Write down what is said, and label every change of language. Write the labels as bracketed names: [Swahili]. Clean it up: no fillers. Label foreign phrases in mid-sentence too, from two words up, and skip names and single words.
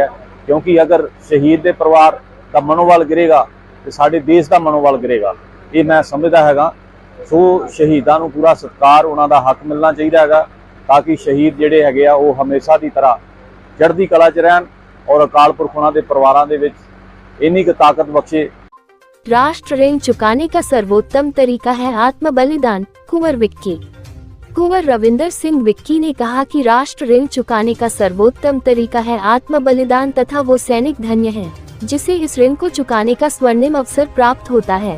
[Punjabi] ਕਿਉਂਕਿ ਅਗਰ ਸ਼ਹੀਦ ਦੇ ਪਰਿਵਾਰ ਦਾ ਮਨੋਬਲ ਗਿਰੇਗਾ ਤੇ ਸਾਡੇ ਦੇਸ਼ ਦਾ ਮਨੋਬਲ ਗਿਰੇਗਾ, ਇਹ ਮੈਂ ਸਮਝਦਾ ਹੈਗਾ। ਸੋ ਸ਼ਹੀਦਾਂ ਨੂੰ ਪੂਰਾ ਸਤਿਕਾਰ, ਉਹਨਾਂ ਦਾ ਹੱਕ ਮਿਲਣਾ ਚਾਹੀਦਾ ਹੈਗਾ, ਤਾਂ ਕਿ ਸ਼ਹੀਦ ਜਿਹੜੇ ਹੈਗੇ ਆ ਉਹ ਹਮੇਸ਼ਾ ਦੀ ਤਰ੍ਹਾਂ ਚੜ੍ਹਦੀ ਕਲਾ 'ਚ ਰਹਿਣ ਔਰ ਅਕਾਲ ਪੁਰਖ ਉਨ੍ਹਾਂ ਦੇ ਪਰਿਵਾਰਾਂ ਦੇ ਵਿਚ ਇੰਨੀ ਕ ਤਾਕਤ ਬਖ਼ਸ਼ੇ। [Hindi] राष्ट्र ऋण चुकाने का सर्वोत्तम तरीका है आत्म बलिदान। कुंवर विक्की। कुंवर रविंदर सिंह विक्की ने कहा कि राष्ट्र ऋण चुकाने का सर्वोत्तम तरीका है आत्म बलिदान तथा वो सैनिक धन्य है जिसे इस ऋण को चुकाने का स्वर्णिम अवसर प्राप्त होता है।